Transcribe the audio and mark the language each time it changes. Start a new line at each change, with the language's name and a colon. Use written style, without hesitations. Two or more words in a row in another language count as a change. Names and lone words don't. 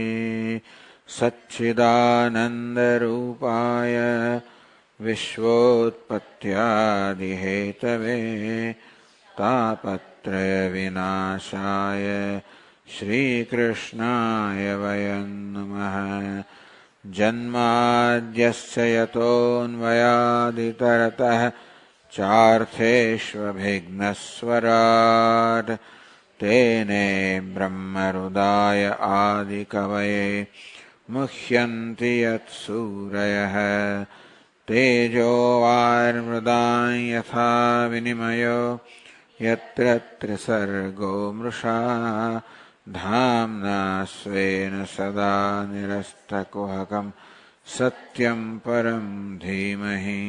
Sanskrit: सच्चिदानंदरूपाय विश्वोत्पत्यादिहेतवे तापत्रय विनाशाय श्रीकृष्णाय वयं नमः. जन्माद्यस्य यतोन्वयादितरतः ચાર્થેષ્વभिघ्नस्वराट् तेने ब्रह्महृदाय आदिकवये मुह्यन्ति यत्सूरयः. तेजो वार्मृदां यथा विनिमयो यत्र त्रिसर्गो मृषा धाम्ना स्वेन सदा निरस्तकुहकं सत्यं परं धीमहि.